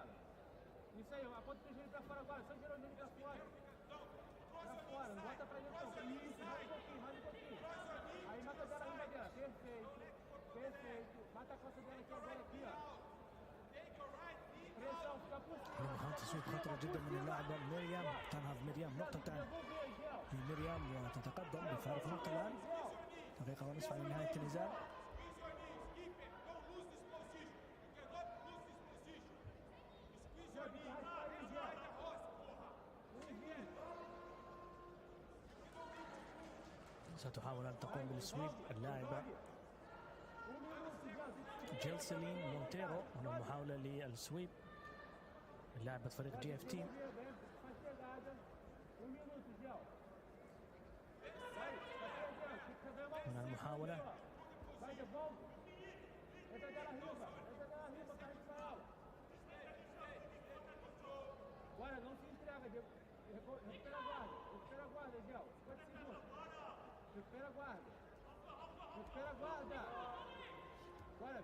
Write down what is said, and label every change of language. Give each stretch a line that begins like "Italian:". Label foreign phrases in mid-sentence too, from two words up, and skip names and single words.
Portuguese: Isso aí, aponta o teu joelho pra fora agora. Só girou o joelho pra fora. Pra fora, não bota pra dentro não. Isso, mais um pouquinho. Aí mata dela, rima dela. Perfeito. Mata a costa dela aqui agora, aqui, ó. Pressão, fica por cima.
Arabic: محاولة تسويق خطرة جدا من اللاعبة مريم. تنهض مريم نقطتان لمريم وتتقدم بفارق نقطة الآن. دقيقة ونصف على نهاية النزال. ستحاول أن تقوم بالسويب اللاعبة جيلسلين مونتيرو. هنا محاولة للسويب لاعبة فريق جي اف تي. هنا المحاولة.
Portuguese: Agora não se entrega, recupera a guarda, Gel, 50 segundos. Recupera a guarda. Bora.